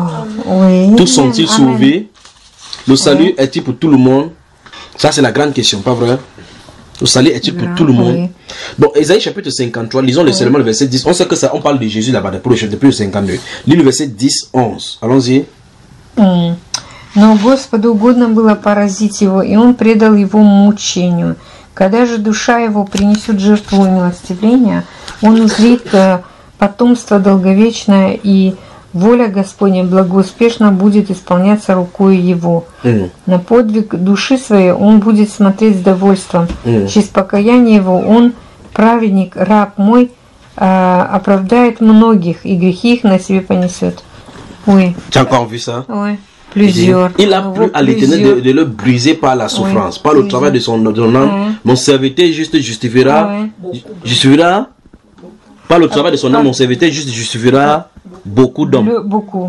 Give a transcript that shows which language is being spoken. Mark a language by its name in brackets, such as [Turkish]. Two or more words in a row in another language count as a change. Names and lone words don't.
[French] Oui. Tous sont-ils sauvés? Le salut est-il pour tout le monde? Ça, c'est la grande question, pas vrai? Le salut est-il pour tout le monde? Bon, Ésaïe chapitre 53, lisons seulement le verset 10. On sait que ça, on parle de Jésus là-bas, depuis le 52. Lis le verset 10-11. Allons-y. [Russian] Но Господу угодно было поразить его, и он предал его мучению. Когда же душа его принесет жертву милостивления, он узрит потомство долговечное, и воля Господня благоуспешно будет исполняться рукой его. На подвиг души своей он будет смотреть с довольством. Через покаяние его он, праведник, раб мой, оправдает многих, и грехи их на себе понесет. [French] Oui. Tu as encore vu ça? Oui. Plusieurs. Il a plu à l'Éternel de le briser par la souffrance, par le travail de son âme. Mon serviteur juste justifiera. Par le travail de son âme, mon serviteur juste justifiera beaucoup d'hommes. Beaucoup.